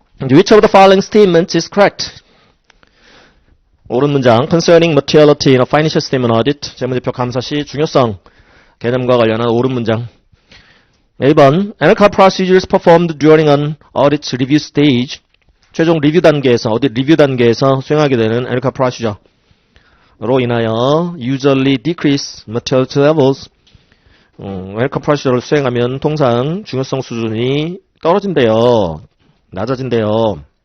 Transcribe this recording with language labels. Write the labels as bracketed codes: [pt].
[en] Which of the following statements is correct? [ko] 옳은 문장. [en] Concerning materiality in a financial statement audit. [ko] 재무제표 감사 시 중요성 개념과 관련한 옳은 문장. 1번. [en] Analytical procedures performed during an audit review stage. [ko] 최종 리뷰 단계에서, 어디 리뷰 단계에서 수행하게 되는 Analytical procedure로 인하여 [en] usually decrease materiality levels. [ko] Analytical procedure를 수행하면 통상 중요성 수준이 떨어진대요. 낮아진대요.